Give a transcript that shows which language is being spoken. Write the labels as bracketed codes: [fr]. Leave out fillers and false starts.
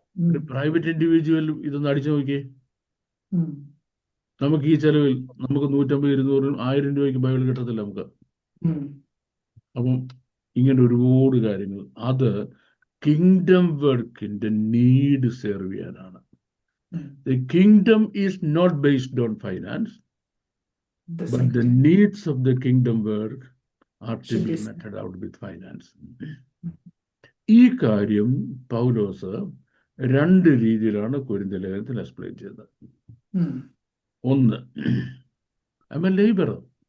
[ml] ഒരു private individual ഇതൊന്ന് അടിച്ചു നോക്കിയേ. നമുക്ക് ഈ ചെലവിൽ നമുക്ക് 150, 200, 1000 രൂപയ്ക്ക് ബൈബിൾ കിട്ടത്തില്ല നമുക്ക്. അപ്പം ഇങ്ങനെ ഒരുപാട് കാര്യങ്ങൾ അത് കിങ്ഡം വർക്കിന്റെ നീഡ് സെർവ് ചെയ്യാനാണ്. [en] The kingdom is not based on finance, but the needs of the kingdom work are to be meted out with finance. [ml] ഈ കാര്യം പൗലോസ് 2 രീതിയിലാണ് കൊരിന്ത്യ ലേഖനത്തിൽ എക്സ്പ്ലെയിൻ ചെയ്തത്. ഒന്ന്, [en] I'm a laborer.